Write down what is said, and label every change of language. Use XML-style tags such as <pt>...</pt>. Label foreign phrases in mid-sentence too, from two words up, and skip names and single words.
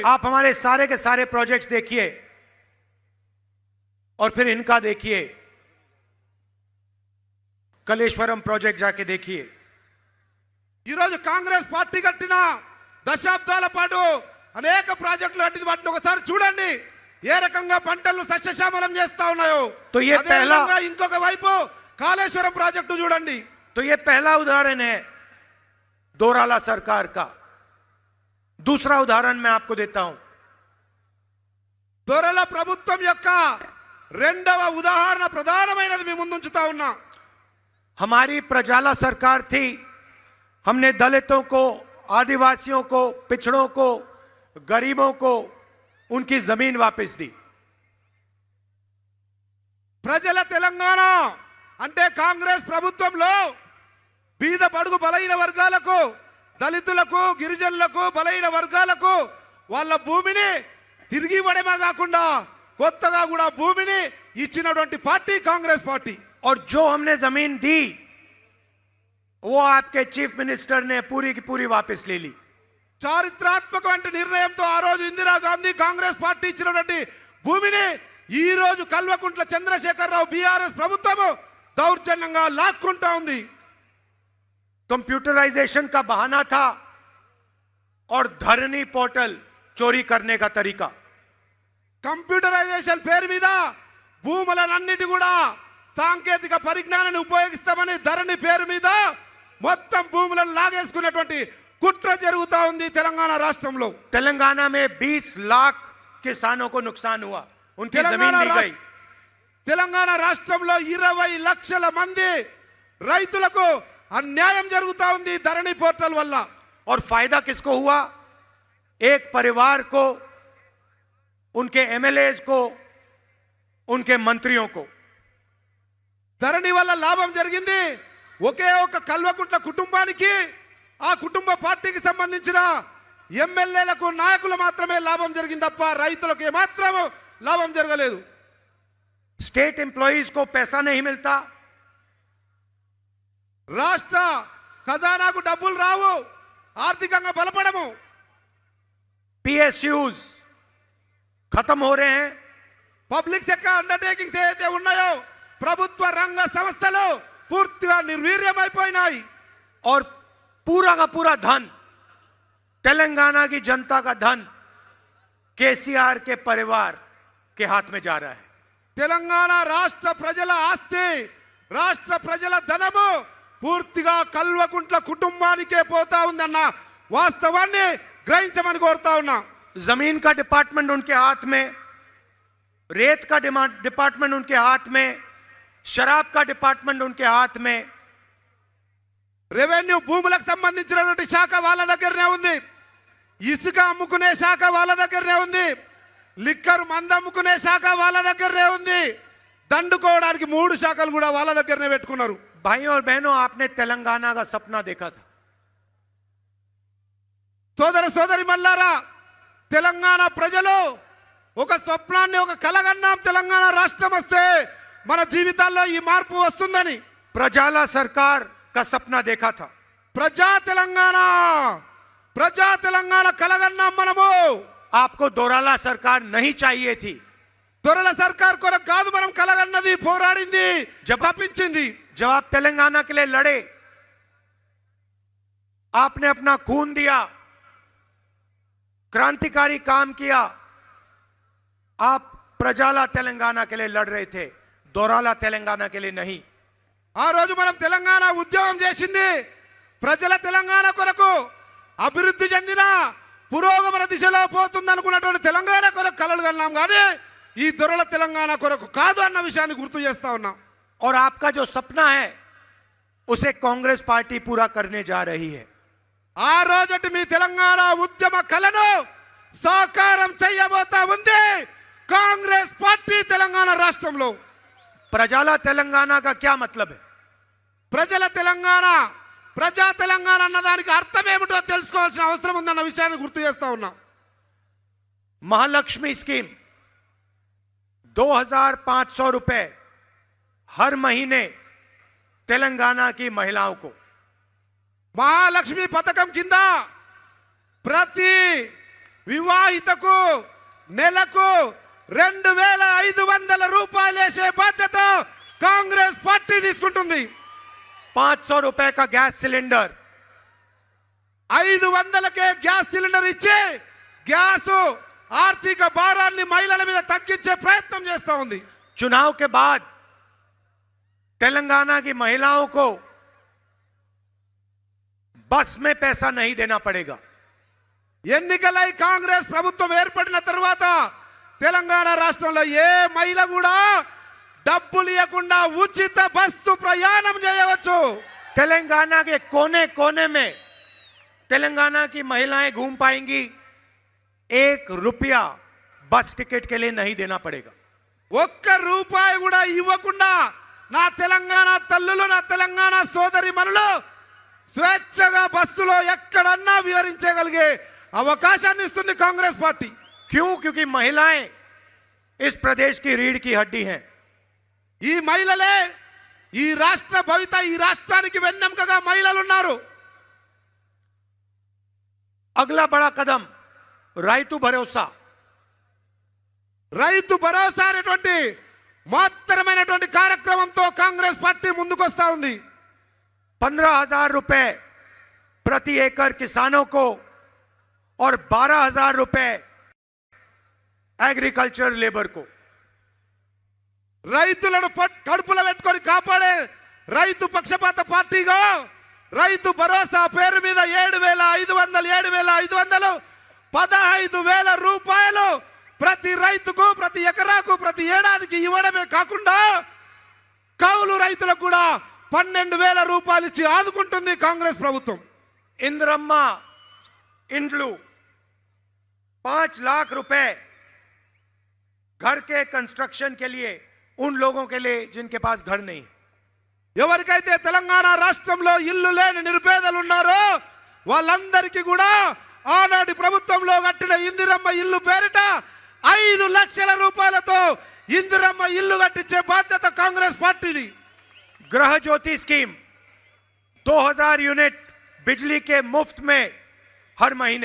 <hi>आप हमारे सारे के सारे प्रोजेक्ट्स देखिए और फिर इनका देखिए. कलेश्वरम प्रोजेक्ट जाके देखिए.</hi> <te>ఈ రోజు కాంగ్రెస్ పార్టీ కట్టిన దశాబ్దాల పాటు అనేక ప్రాజెక్టులు కట్టింది. వాటిని ఒకసారి చూడండి ఏ రకంగా పంటలను సస్యశ్యామలం చేస్తా ఉన్నాయో.</te> <hi>तो ये पहला,</hi> <te>ఇంకొక వైపు కాళేశ్వరం ప్రాజెక్టు చూడండి.</te> <hi>तो ये पहला उदाहरण है दोराला सरकार का. दूसरा उदाहरण मैं आपको देता हूं.</hi> <te>దొరల ప్రభుత్వం యొక్క రెండవ ఉదాహరణ ప్రధానమైనది మీ ముందుంచుతా ఉన్నా.</te> <hi>हमारी प्रजाला सरकार थी. हमने दलितों को, आदिवासियों को, पिछड़ों को, गरीबों को उनकी जमीन वापस दी.</hi> <te>ప్రజల తెలంగాణ అంటే కాంగ్రెస్ ప్రభుత్వంలో బీద బడుగు బలైన వర్గాలకు, దళితులకు, గిరిజనులకు, బలైన వర్గాలకు వాళ్ళ భూమిని తిరిగి ఇవ్వడమే కాకుండా కొత్తగా కూడా భూమిని ఇచ్చినటువంటి పార్టీ కాంగ్రెస్ పార్టీ.</te> <hi>और जो हमने जमीन दी वो आपके</hi> <en>chief minister</en> <hi>ने पूरी की पूरी वापस ले ली.</hi> <te>చారిత్రాత్మకమైన నిర్ణయంతో ఆ రోజు ఇందిరాగాంధీ కాంగ్రెస్ పార్టీ ఇచ్చినటువంటి భూమిని ఈ రోజు కల్వకుంట్ల చంద్రశేఖరరావు బీఆర్ఎస్ ప్రభుత్వము దౌర్జన్యంగా లాక్కుంటా ఉంది.</te> <hi>कंप्यूटराइजेशन का बहाना था और धरनी पोर्टल चोरी करने का तरीका.</hi> <te>కంప్యూటరైజేషన్ పేరు మీద భూములన్నిటి కూడా సాంకేతిక పరిజ్ఞానాన్ని ఉపయోగిస్తామని ధరణి పేరు మీద మొత్తం భూములను లాగేసుకున్నటువంటి కుట్ర జరుగుతా ఉంది తెలంగాణ రాష్ట్రంలో.</te> <hi>तेलंगाना में 20 लाख किसानों को नुकसान हुआ, उनकी जमीन ली गई.</hi> <te>తెలంగాణ రాష్ట్రంలో 20 లక్షల మంది రైతులకు అన్యాయం జరుగుతా ఉంది ధరణి పోర్టల్ వల్ల.</te> <hi>और फायदा किसको हुआ? एक परिवार को, उनके एमएलएज को, उनके मंत्रियों को.</hi> <te>ధరణి వల్ల లాభం జరిగింది ఒకే ఒక కల్వకుంట్ల కుటుంబానికి, ఆ కుటుంబ పార్టీకి సంబంధించిన ఎమ్మెల్యేలకు, నాయకులు మాత్రమే లాభం జరిగింది తప్ప రైతులకు ఏమాత్రం లాభం జరగలేదు.</te> <en>state employees</en> <hi>को पैसा नहीं मिलता,</hi> <te>రాష్ట్ర ఖజానాకు డబ్బులు రావు, ఆర్థికంగా బలపడము.</te> <hi>पीएसयूज खत्म हो रहे हैं,</hi> <en>public sector undertakings</en> <te>ఏదైతే ఉన్నాయో ప్రభుత్వ రంగ సంస్థలు పూర్తిగా నిర్వీర్యమైపోయినాయి.</te> <hi>और पूरा का पूरा धन, तेलंगाना की जनता का धन केसीआर के परिवार के हाथ में जा रहा है.</hi> <te>తెలంగాణ రాష్ట్ర ప్రజల ఆస్తి, రాష్ట్ర ప్రజల ధనము పూర్తిగా కల్వకుంట్ల కుటుంబానికే పోతా ఉందన్న వాస్తవాన్ని గ్రహించమని కోరుతా ఉన్నా.</te> <hi>जमीन का डिपार्टमेंट उनके हाथ में, रेत का डिपार्टमेंट उनके हाथ में, शराब का डिपार्टमेंट उनके हाथ में.</hi> <te>రెవెన్యూ భూములకు సంబంధించినటువంటి శాఖ వాళ్ళ దగ్గరనే ఉంది, ఇసుక అమ్ముకునే శాఖ వాళ్ళ దగ్గరనే ఉంది, లిక్కర్ మంద అమ్ముకునే శాఖ వాళ్ళ దగ్గరనే ఉంది, దండుకోవడానికి 3 శాఖలు కూడా వాళ్ళ దగ్గరనే పెట్టుకున్నారు.</te> <hi>भाइयों और बहनों, आपने तेलंगाना का सपना देखा था.</hi> <te>సోదర సోదరి మల్లారా, తెలంగాణ ప్రజలు ఒక స్వప్నాన్ని, ఒక కలగన్నాం, తెలంగాణ రాష్ట్రం వస్తే మన జీవితాల్లో ఈ మార్పు వస్తుందని.</te> <hi>प्रजाला सरकार का सपना देखा था.</hi> <te>ప్రజా తెలంగాణ కలగన్నాం మనము.</te> <hi>आपको दोराला सरकार नहीं चाहिए थी.</hi> <te>దొరల సర్కార్ కొరకు కాదు మనం కలగన్నది, పోరాడింది, తప్పించింది.</te> <hi>जब आप तेलंगाना के लिए लड़े, आपने अपना खून दिया, क्रांतिकारी काम किया. आप प्रजाला तेलंगाना के लिए लड़ रहे थे, दोराला तेलंगाना के लिए नहीं.</hi> <te>ఆ రోజు మనం తెలంగాణ ఉద్యమం చేసింది ప్రజల తెలంగాణ కొరకు, అభివృద్ధి చెందిన పురోగమన దిశలో పోతుంది అనుకున్నటువంటి తెలంగాణ కొరకు కలలు కన్నాం, కానీ ఈ దొరల తెలంగాణ కొరకు కాదు అన్న విషయాన్ని గుర్తు చేస్తా ఉన్నాం.</te> <hi>और आपका जो सपना है उसे कांग्रेस पार्टी पूरा करने जा रही है.</hi> <te>ఆ రోజటి మీ తెలంగాణ ఉద్యమ కలను సాకారం చేయబోతా ఉంది కాంగ్రెస్ పార్టీ తెలంగాణ రాష్ట్రంలో.</te> <hi>प्रजाला तेलंगाना का क्या मतलब है?</hi> <te>ప్రజల తెలంగాణ, ప్రజా తెలంగాణ అన్నదానికి అర్థం ఏమిటో తెలుసుకోవాల్సిన అవసరం ఉందన్న విషయాన్ని గుర్తు చేస్తా ఉన్నాం.</te> <hi>महालक्ष्मी स्कीम 2500 रुपए हर महीने तेलंगाना की महिलाओं को.</hi> <te>మహాలక్ష్మి పథకం కింద ప్రతి వివాహితకు నెలకు 2500 రూపాయలు వేసే బాధ్యత కాంగ్రెస్ పార్టీ తీసుకుంటుంది.</te> <hi>500 रुपए का</hi> <en>gas cylinder,</en> <te>500కే</te> <en>gas cylinder</en> <te>ఇచ్చి గ్యాస్ ఆర్థిక భారాన్ని మహిళల మీద తగ్గించే ప్రయత్నం చేస్తా ఉంది.</te> <hi>चुनाव के बाद तेलंगाना की महिलाओं को बस में पैसा नहीं देना पड़ेगा.</hi> <te>ఎన్నికలై కాంగ్రెస్ ప్రభుత్వం ఏర్పడిన తర్వాత తెలంగాణ రాష్ట్రంలో ఏ మహిళ కూడా డబ్బులు ఇవ్వకుండా ఉచిత బస్సు ప్రయాణం చేయవచ్చు.</te> <hi>तेलंगाना के कोने कोने में तेलंगाना की महिलाएं घूम पाएंगी. 1 रुपया बस टिकट के लिए नहीं देना पड़ेगा.</hi> <te>1 రూపాయి కూడా ఇవ్వకుండా నా తెలంగాణ తల్లులు, నా తెలంగాణ సోదరి మనులు స్వేచ్ఛగా బస్సులో ఎక్కడన్నా వివరించగలిగే అవకాశాన్ని ఇస్తుంది కాంగ్రెస్ పార్టీ.</te> <hi>क्यों? क्योंकि महिलाएं इस प्रदेश की रीढ़ की हड्डी हैं.</hi> <te>ఈ మహిళలే ఈ రాష్ట్ర భవిత, ఈ రాష్ట్రానికి వెన్నెముకగా మహిళలు ఉన్నారు.</te> <hi>अगला बड़ा कदम రైతు భరోసా.</hi> <te>రైతు భరోసా అనేటువంటి మహత్తరమైనటువంటి కార్యక్రమంతో కాంగ్రెస్ పార్టీ ముందుకొస్తా ఉంది.</te> <hi>15,000 रुपए प्रति एकड़ किसानों को और 12,000 रुपए</hi> <en>agriculture labour</en> <hi>को.</hi> <te>రైతులను కడుపులో పెట్టుకొని కాపాడే రైతు పక్షపాత పార్టీగా రైతు భరోసా పేరు మీద 7,500 15,000 రూపాయలు ప్రతి రైతుకు, ప్రతి ఎకరాకు, ప్రతి ఏడాదికి ఇవ్వడమే కాకుండా కౌలు రైతులకు కూడా 12,000 రూపాయలు ఇచ్చి ఆదుకుంటుంది కాంగ్రెస్ ప్రభుత్వం.</te> <hi>इंद्रम्मा इंड्लू 5 लाख रुपए घर के कंस्ट्रक्शन के लिए उन लोगों के लिए जिनके पास घर नहीं.</hi> <te>ఎవరికైతే తెలంగాణ రాష్ట్రంలో ఇల్లు లేని నిరుపేదలు ఉన్నారో వాళ్ళందరికీ కూడా ఆనాటి ప్రభుత్వంలో కట్టిన ఇందిరమ్మ ఇల్లు పేరిట 5 లక్షల రూపాయలతో ఇందిరమ్మ ఇల్లు కట్టించే బాధ్యత కాంగ్రెస్ పార్టీది.</te> <hi>गृह ज्योति स्कीम 2000 यूनिट बिजली के मुफ्त में हर महीने</hi>